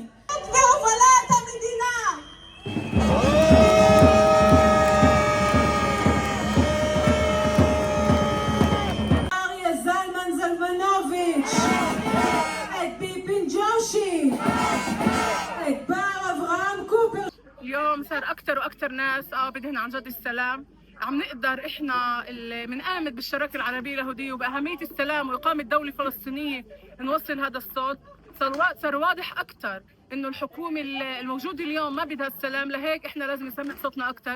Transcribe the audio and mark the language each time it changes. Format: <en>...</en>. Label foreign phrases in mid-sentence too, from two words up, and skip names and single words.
<he>והובלת המדינה. אריה זלמן זלמנוביץ', את ביפין ג'ושי, את בר אברהם קופר.</he> <ar>اليوم صار أكثر وأكثر ناس بدهن عن جد السلام. عم نقدر إحنا اللي بنآمن بالشراكة العربية اليهودية وبأهمية السلام وإقامة دولة فلسطينية نوصل هذا الصوت. صار واضح أكثر إنه الحكومة الموجودة اليوم ما بدها السلام، لهيك إحنا لازم نسمع صوتنا أكثر.</ar>